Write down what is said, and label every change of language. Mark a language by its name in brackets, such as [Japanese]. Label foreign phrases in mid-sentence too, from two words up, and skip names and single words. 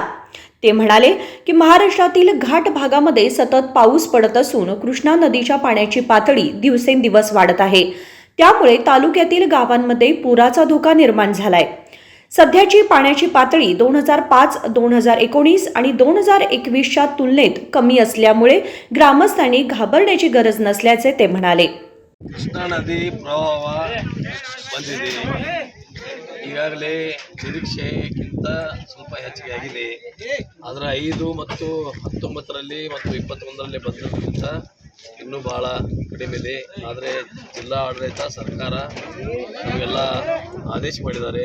[Marathi] ते म्हणाले की महाराष्ट्रातील घाट भागामध्ये सतत पाऊस पडत असून कृष्णा नदीच्या पाण्याची पातळी दिवसेंदिवस वाढत आहे। त्यामुळे तालुक्यातील गावांमध्ये पुराचा धोका निर्माण झालाय। सध्याची पाण्याची पातळी 2005, 2019 आणि 2021च्या तुलनेत कमी असल्यामुळे ग्रामस्थांनी घाबरण्याची गरज नसल्याचे ते म्हणाले। [Kannada] ಕೃಷ್ಣಾ ನದಿ ಪ್ರವಾಹ ಬಂದಿದೆ। ಈಗಾಗಲೇ ನಿರೀಕ್ಷೆಗಿಂತ ಸ್ವಲ್ಪ ಹೆಚ್ಚಿಗೆ ಆಗಿದೆ। ಆದರೆ 5 ಮತ್ತು 19ರಲ್ಲಿ ಮತ್ತು 21ರಲ್ಲಿ ಬಂದಿರೋದ್ರಿಂದ ಇನ್ನೂ ಭಾಳ ಕಡಿಮೆ ಇದೆ। ಆದರೆ ಜಿಲ್ಲಾ ಆಡಳಿತ ಸರ್ಕಾರ ನಮಗೆಲ್ಲ ಆದೇಶ ಮಾಡಿದ್ದಾರೆ।